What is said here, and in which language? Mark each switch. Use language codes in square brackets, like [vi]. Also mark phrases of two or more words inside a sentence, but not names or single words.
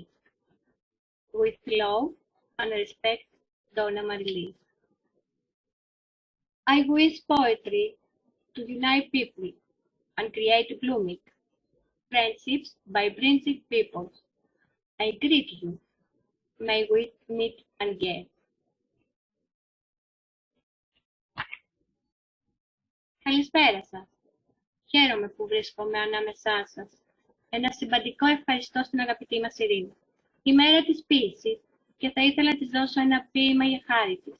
[en] With love and respect, Donna Marie. I wish poetry to unite people and create blooming friendships by bridging peoples. I greet you. May we meet again. [el] Καλησπέρα σας. Χαίρομαι που βρίσκομαι ανάμεσά σας. Ένα συμπαντικό ευχαριστώ στην αγαπητή μας Ειρήνη. Η μέρα της ποίησης και θα ήθελα να της δώσω ένα ποίημα για χάρη της.